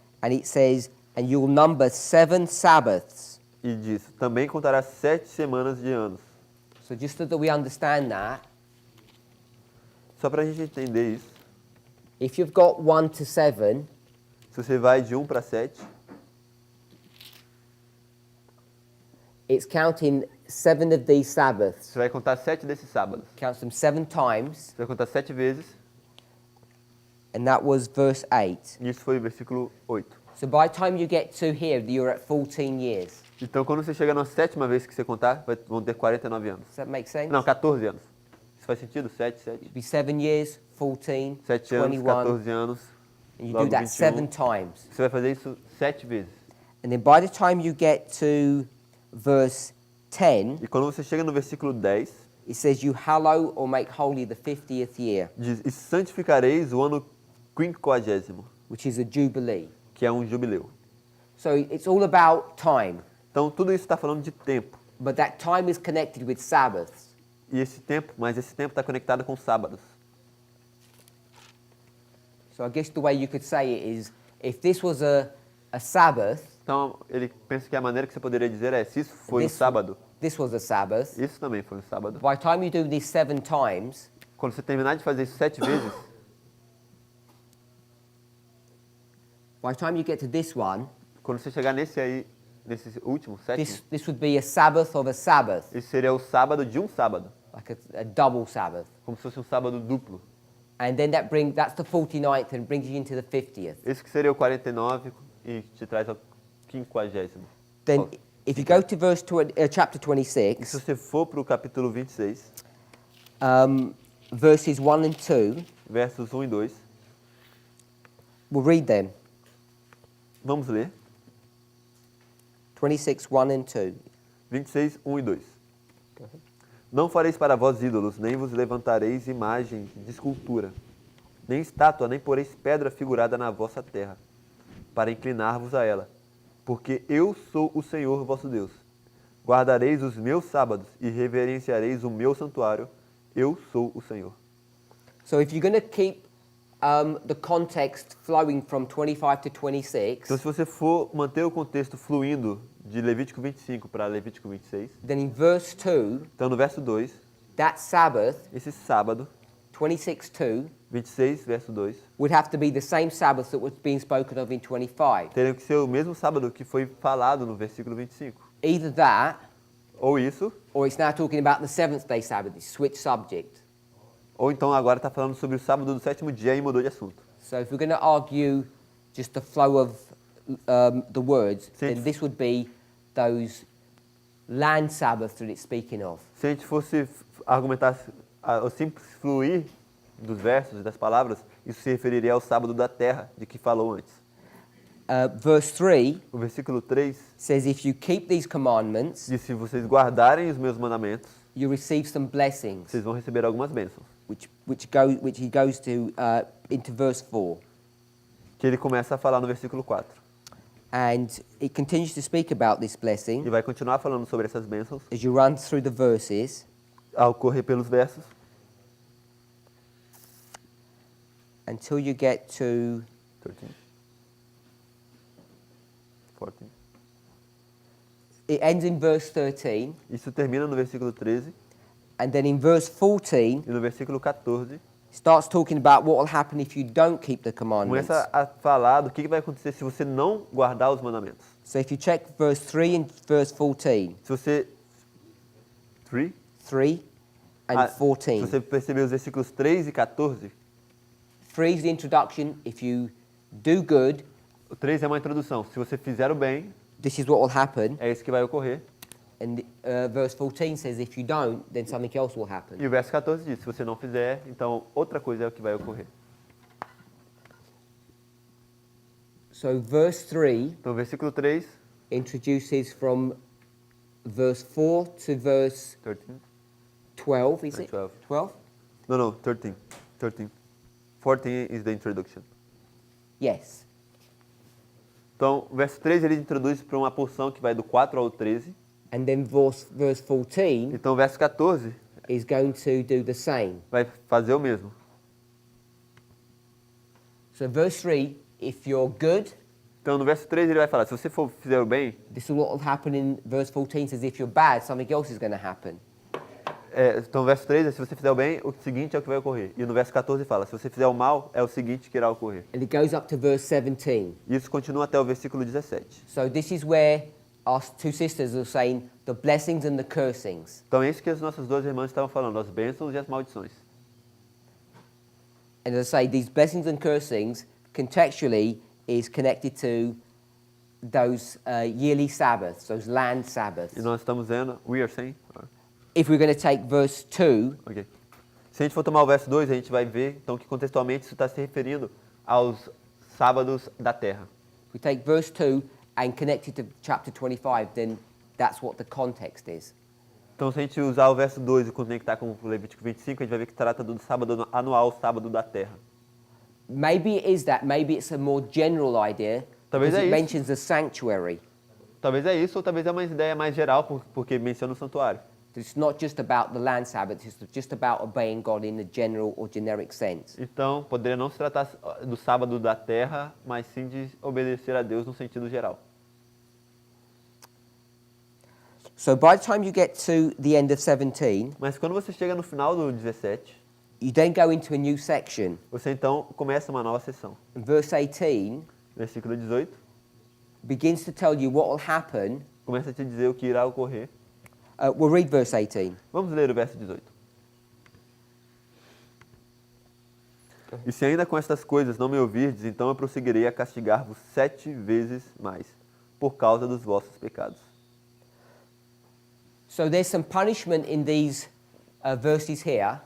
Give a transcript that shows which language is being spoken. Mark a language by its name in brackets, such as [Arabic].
[English] and it says, "And you will number 7 Sabbaths." [Portuguese] e diz, também contará 7 semanas de anos. [English] So just so that we understand that, [Portuguese] Só para a gente entender isso, [English] if you've got 1 to 7, [Portuguese] se você vai de 1 para 7, [English] it's counting 7 of these Sabbaths. [Portuguese] você vai contar 7 desses sábados. [English] Counts them 7 times, [Portuguese] Você vai contar 7 vezes, [English] and that was verse 8. [Portuguese] e isso foi o versículo 8. [English] So by the time you get to here, you're at 14 years. [Portuguese] Então, quando você chega na 7ª vez que você contar, vão ter 49 anos. [English] Does that make sense? [Portuguese] Não, 14 anos. Isso faz sentido? 7, 7. [English] It'd be 7 years, 14, [Portuguese] 7 anos, [English] 21, [Portuguese] 14 anos. [English] and you [Portuguese] logo [English] do that 7 [Portuguese] 21. [English] times. [Portuguese] Você vai fazer isso 7 vezes. [English] And then by the time you get to verse 10, [Portuguese] E quando você chega no versículo 10, [English] it says, "You hallow or make holy the 50th year," [Portuguese] diz, e santificareis o ano 50º, [English] which is a jubilee. [Portuguese] que é um jubileu. [English] So it's all about time, [Portuguese] Então, tudo isso está falando de tempo. [English] but that time is connected with Sabbaths. [Portuguese] E esse tempo está conectado com sábados. [English] So I guess the way you could say it is, if this was a Sabbath, [Portuguese] Então, ele pensa que a maneira que você poderia dizer é, se isso foi um [English] This- [Portuguese] sábado, [English] this was a Sabbath, [Portuguese] isso também foi um sábado. [English] by the time you do this 7 times, [Portuguese] Quando você terminar de fazer isso 7 vezes, [English] by the time you get to this one, [Portuguese] quando você chegar nesse aí, nesse último, sétimo, [English] this would be a Sabbath of a Sabbath, [Portuguese] esse seria o sábado de um sábado, [English] like a double Sabbath. [Portuguese] como se fosse um sábado duplo. [English] And then that's the 49th and brings you into the 50th. [Portuguese] Esse que seria o 49 e te traz ao 50º. [English] Then if you go to chapter [Portuguese] E se [English] 26, [Portuguese] você for para o capítulo 26, [English] verses 1 and 2, [Portuguese] versos 1 e 2, [English] we'll read them. [Portuguese] vamos ler. [English] 26, 1 and 2. [Portuguese] 26, 1 e 2. Não fareis para vós ídolos, nem vos levantareis imagem de escultura, nem estátua, nem poreis pedra figurada na vossa terra, para inclinar-vos a ela. Porque eu sou o Senhor vosso Deus. Guardareis os meus sábados e reverenciareis o meu santuário. Eu sou o Senhor. [English] So if you're going to keep the context flowing from 25 to 26, [Portuguese] Então, se você for manter o contexto fluindo de Levítico 25 para Levítico 26, [English] then in verse 2, [Portuguese] então no verso 2, [English] that Sabbath, [Portuguese] esse sábado, [English] 26:2, [Portuguese] 26, verso 2, [English] would have to be the same Sabbath that was being spoken of in 25. [Portuguese] teria que ser o mesmo sábado que foi falado no versículo 25. [English] Either that, [Portuguese] Ou isso, [English] or it's now talking about the seventh day Sabbath, it's switch subject. [Portuguese] Ou então agora está falando sobre o sábado do sétimo dia e mudou de assunto. [English] So if we're going to argue just the flow of the words, [Portuguese] Sim. [English] then this would be those land Sabbaths that it's speaking of. [Portuguese] Se a gente fosse argumentar o simples fluir dos versos e das palavras, isso se referiria ao sábado da terra, de que falou antes. [English] Verse 3 [Portuguese] O versículo 3 [English] says, if you keep these commandments, [Portuguese] diz, se vocês guardarem os meus mandamentos, [English] you receive some blessings, [Portuguese] vocês vão receber algumas bênçãos. [English] which he goes to into verse 4. [Portuguese] Que ele começa a falar no versículo 4. [English] And it continues to speak about this blessing [Portuguese] E vai continuar falando sobre essas bênçãos [English] as you run through the verses [Portuguese] ao correr pelos versos, [English] until you get to [Portuguese] 13, 14. [English] it ends in verse 13, [Portuguese] Isso termina no versículo 13 [English] and then in verse 14 [Portuguese] e no versículo 14 [English] starts talking about what will happen if you don't keep the commandments. [Portuguese] começa a falar do que vai acontecer se você não guardar os mandamentos. [English] So if you check verse 3 and verse 14, [Portuguese] Se você 3 [English] 3 and [Portuguese] se [English] 14. [Portuguese] você perceber os versículos 3 e 14, [English] 3 is the introduction. If you do good, [Portuguese] o 3 é uma introdução. Se você fizer o bem, [English] this is what will happen. [Portuguese] é isso que vai ocorrer. [English] And verse 14 says if you don't, then something else will happen. [Portuguese] E o verso 14 diz, se você não fizer, então outra coisa é o que vai ocorrer. [English] So verse 3 [Portuguese] Então o versículo 3, [English] introduces from verse 4 to verse 13, 12, is it? 12. 12? No, 13. 13. 14 is the introduction. Yes. [Portuguese] Então, o verso 3 ele introduz para uma porção que vai do 4 ao 13. [English] And then verse 14 [Portuguese] Então, o verso 14 [English] is going to do the same. [Portuguese] vai fazer o mesmo. [English] So verse 3, if you're good, [Portuguese] Então, no verso 3 ele vai falar, se você fizer o bem, [English] this is what will happen. In verse 14 says if you're bad, something else is going to happen. [Portuguese] então o verso 3 é, se você fizer o bem, o seguinte é o que vai ocorrer. E no verso 14 fala, se você fizer o mal, é o seguinte que irá ocorrer. [English] And it goes up to verse 17. [Portuguese] E isso continua até o versículo 17. [English] So this is where our two sisters are saying the blessings and the cursings. [Portuguese] Então, é isso que as nossas duas irmãs estavam falando, as bênçãos e as maldições. [English] And as I say, these blessings and cursings contextually is connected to those yearly Sabbaths, those land Sabbaths. [Portuguese] E nós estamos vendo, [English] we are saying, If we're going to take verse 2, ok. [Portuguese] Se a gente for tomar o verso 2, a gente vai ver então que contextualmente isso está se referindo aos sábados da terra. [English] if we take verse 2 and connect it to chapter 25, then that's what the context is. [Portuguese] Então, se a gente usar o verso 2 e conectar com o Levítico 25, a gente vai ver que trata do sábado anual, sábado da terra. [English] Maybe it is that, maybe it's a more general idea, [Portuguese] Talvez [English] because [Portuguese] é [English] it [Portuguese] isso. [English] mentions the sanctuary. [Portuguese] Talvez é isso, ou talvez é uma ideia mais geral, porque menciona o santuário. [English] It's not just about the land Sabbath, it's just about obeying God in a general or generic sense. [Portuguese] Então, poderia não se tratar do sábado da terra, mas sim de obedecer a Deus no sentido geral. [English] So by the time you get to the end of 17, [Portuguese] Mas quando você chega no final do 17, [English] you then go into a new section. [Portuguese] você então começa uma nova sessão. [English] And verse 18 [Portuguese] Versículo 18 [English] begins to tell you what will happen. [Portuguese] começa a te dizer o que irá ocorrer. [English] We'll read verse 18. [Portuguese] Vamos ler o verso 18. E se ainda com estas coisas não me ouvirdes, então eu prosseguirei a castigar-vos 7 vezes mais, por causa dos vossos pecados. [English] So there's some punishment in these verses here.